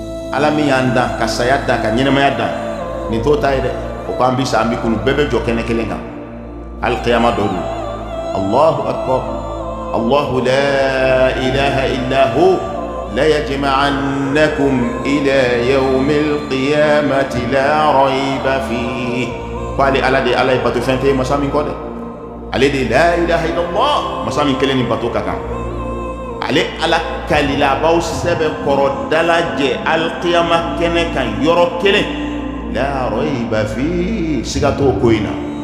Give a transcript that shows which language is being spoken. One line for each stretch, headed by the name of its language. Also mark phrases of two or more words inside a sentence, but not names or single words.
Bambara: ala mi yanda ka saya dan ka ɲɛnɛmaya dan nin to ta ye dɛ o ko an bi sa an bi kunu bɛɛ bɛ jɔ kɛnɛ kelen kan alqiyama dɔ don
Arabic: الله أكبر الله لا إله إلا هو ليجمعنكم إلى يوم القيامة لا ريب فيه
Bambara: ko ale ala de ala ye bato fɛn tɛ masa min kɔ dɛ ale de
Arabic: لا إله إلا الله
Bambara: masa min kelen ni bato ka kan ale ala kalilabaw sɛbɛn kɔrɔ dalajɛ alqiyama kɛnɛ kan yɔrɔ kelen la
Arabic: ريب فيه
Bambara: siga t'o ko in na